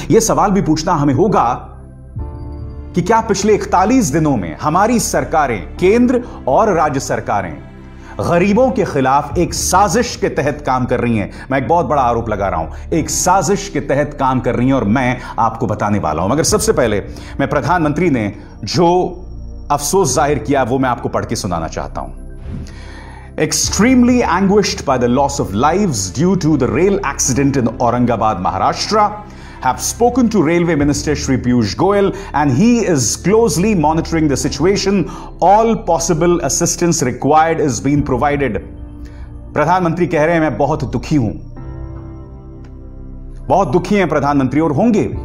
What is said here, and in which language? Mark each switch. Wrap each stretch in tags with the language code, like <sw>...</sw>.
<hi>यह सवाल भी पूछना हमें होगा कि क्या पिछले 41 दिनों में हमारी सरकारें, केंद्र और राज्य सरकारें, गरीबों के खिलाफ एक साजिश के तहत काम कर रही हैं। मैं एक बहुत बड़ा आरोप लगा रहा हूं, एक साजिश के तहत काम कर रही हैं और मैं आपको बताने वाला हूं। मगर सबसे पहले मैं प्रधानमंत्री ने जो अफसोस जाहिर किया वो मैं आपको पढ़ के सुनाना चाहता हूं।</hi> <en>Extremely anguished by the loss of lives due to the rail accident in Aurangabad, Maharashtra, have spoken to Railway Minister Shri Piyush Goyal and he is closely monitoring the situation. All possible assistance required is being provided.</en> <hi>प्रधानमंत्री कह रहे हैं मैं बहुत दुखी हूं, बहुत दुखी हैं प्रधानमंत्री और होंगे।</hi>